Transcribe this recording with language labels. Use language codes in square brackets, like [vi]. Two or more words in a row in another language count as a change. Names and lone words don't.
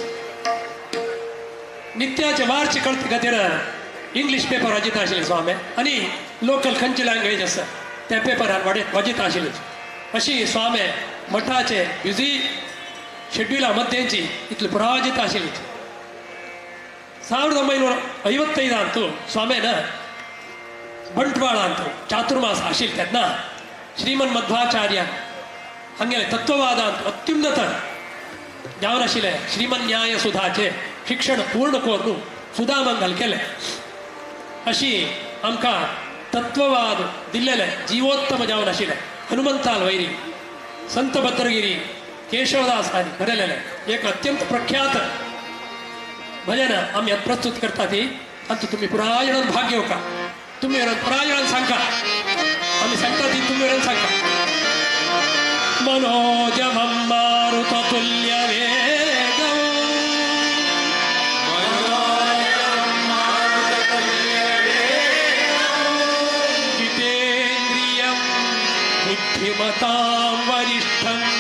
[kok] नित्याचे वारचे कळत खातीर [en] English paper [kok] वजित आशिल्ले स्वामी आणि लोकल खंयची लँग्वेज आसा त्या पेपरान वजित आशिल्ले. अशी स्वामी मठाचे [en] busy schedule [kok] मध्येची इतली पुरावजित आशिल्ली. 1955 ಅಂತೂ ಸ್ವಾಮಿನ ಬಂಟ್ವಾಳ ಅಂತೂ ಚಾತುರ್ಮಾಸ ಆಶಿಲ್ ತೆದ್ನ ಶ್ರೀಮನ್ ಮಧ್ವಾಚಾರ್ಯ ಹಂಗೆಲೆ ತತ್ವವಾದ ಅಂತ ಅತ್ಯುನ್ನತ जावन आशिल्ले श्रीमन न्याय सुधाचे शिक्षण पूर्ण करून सुधामंगल केले. अशी आमकां तत्ववाद दिल्लेले जीवोत्तम जावन आशिल्ले हनुमंताल वैरी, संत भद्रगिरी, केशवदास हांणी बरयलेले एक अत्यंत प्रख्यात भजन आमी आतां प्रस्तुत करता ती आतां तुमी पुराय जाणांक भाग घेवका. तुमी पुराय जाणांक सांगता, आमी सांगता ती तुमी सांगता. [sa] मनोजमं मारुततुल्य वेगं जितेन्द्रियं बुद्धिमतां वरिष्ठं